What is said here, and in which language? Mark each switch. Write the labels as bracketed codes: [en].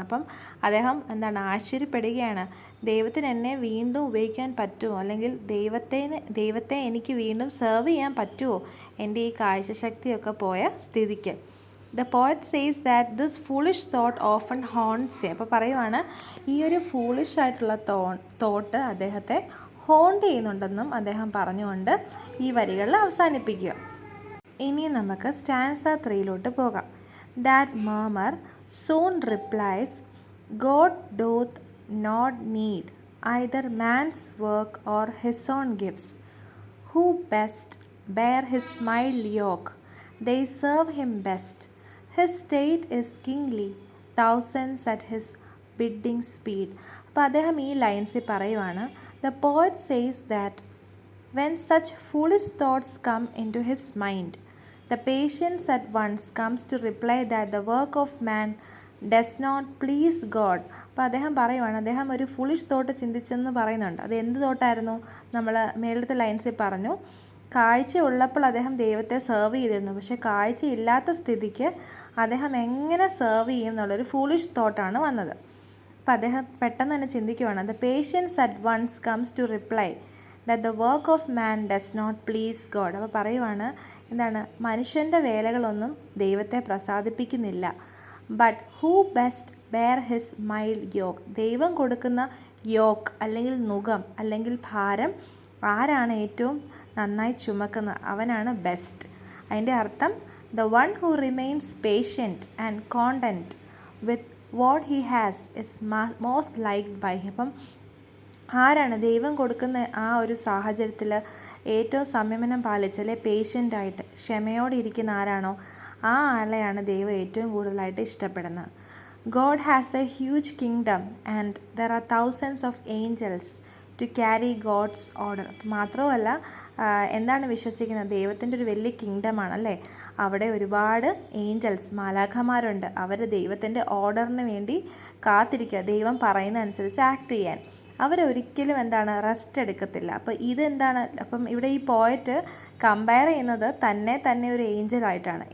[ml] അപ്പം അദ്ദേഹം എന്താണ്, ആശ്ചര്യപ്പെടുകയാണ്, ദൈവത്തിന് എന്നെ വീണ്ടും ഉപയോഗിക്കാൻ പറ്റുമോ, അല്ലെങ്കിൽ ദൈവത്തെ എനിക്ക് വീണ്ടും സെർവ് ചെയ്യാൻ പറ്റുമോ എൻ്റെ ഈ കാഴ്ചശക്തിയൊക്കെ പോയ സ്ഥിതിക്ക്. [en] The poet says that this foolish thought often haunts. [ml] അപ്പോൾ പറയുവാണ്, ഈ ഒരു ഫൂളിഷ് ആയിട്ടുള്ള തോട്ട് അദ്ദേഹത്തെ ഹോണ്ട് ചെയ്യുന്നുണ്ടെന്നും അദ്ദേഹം പറഞ്ഞുകൊണ്ട് ഈ വരികളിൽ അവസാനിപ്പിക്കുക. ഇനി നമുക്ക് സ്റ്റാൻസ 3 പോകാം. [en] That murmur soon replies God doth not need either man's work or his own gifts, who best bear his mild yoke, they serve him best. His state is kingly, thousands at his bidding speed. [ml] അപ്പോൾ അദ്ദേഹം ഈ ലൈൻസിൽ പറയുവാണ്, [en] the poet says that when such foolish thoughts come into his mind, the patience at once comes to reply that the work of man does not please God. [ml] അപ്പോൾ അദ്ദേഹം പറയുവാണ്, അദ്ദേഹം ഒരു foolish thought ചിന്തിച്ചെന്ന് പറയുന്നുണ്ട്. അത് എന്ത് തോട്ടായിരുന്നു, നമ്മൾ മേളത്തെ ലൈൻസിൽ പറഞ്ഞു, കാഴ്ച ഉള്ളപ്പോൾ അദ്ദേഹം ദൈവത്തെ സെർവ് ചെയ്തിരുന്നു, പക്ഷേ കാഴ്ച ഇല്ലാത്ത സ്ഥിതിക്ക് അദ്ദേഹം എങ്ങനെ സെർവ് ചെയ്യും എന്നുള്ളൊരു ഫൂളിഷ് തോട്ടാണ് വന്നത്. അപ്പോൾ അദ്ദേഹം പെട്ടെന്ന് തന്നെ ചിന്തിക്കുവാണ്, [en] The patience at once comes to reply that the work of man does not please God. [ml] അപ്പോൾ പറയുവാണ്, എന്താണ്, മനുഷ്യൻ്റെ വേലകളൊന്നും ദൈവത്തെ പ്രസാദിപ്പിക്കുന്നില്ല. [en] But who best bear his mild yoke. [ml] ദൈവം കൊടുക്കുന്ന യോക്ക് അല്ലെങ്കിൽ നുകം അല്ലെങ്കിൽ ഭാരം ആരാണ് ഏറ്റവും നന്നായി ചുമക്കുന്നത്, അവനാണ് ബെസ്റ്റ്. അതിൻ്റെ അർത്ഥം [en] The one who remains patient and content with what he has is most liked by him. [ml] അപ്പം ആരാണ് ദൈവം കൊടുക്കുന്ന ആ ഒരു സാഹചര്യത്തിൽ ഏറ്റവും സംയമനം പാലിച്ച് അല്ലെ പേഷ്യൻ്റായിട്ട് ക്ഷമയോടെ ഇരിക്കുന്ന ആരാണോ ആ ആളെയാണ് ദൈവം ഏറ്റവും കൂടുതലായിട്ട് ഇഷ്ടപ്പെടുന്നത്. [en] God has a huge kingdom and there are thousands of angels to carry God's order. [ml] മാത്രമല്ല എന്താണ് വിശ്വസിക്കുന്നത്, ദൈവത്തിൻ്റെ ഒരു വലിയ കിങ്ഡമാണ് അല്ലേ. അവിടെ ഒരുപാട് ഏഞ്ചൽസ് മാലാഖമാരുണ്ട്. അവർ ദൈവത്തിൻ്റെ ഓർഡറിന് വേണ്ടി കാത്തിരിക്കുക, ദൈവം പറയുന്ന അനുസരിച്ച് ആക്ട് ചെയ്യാൻ. അവരൊരിക്കലും എന്താണ് റെസ്റ്റ് എടുക്കത്തില്ല. അപ്പോൾ ഇതെന്താണ്, അപ്പം ഇവിടെ ഈ പോയറ്റ് കമ്പയർ ചെയ്യുന്നത് തന്നെ ഒരു ഏഞ്ചലായിട്ടാണ്.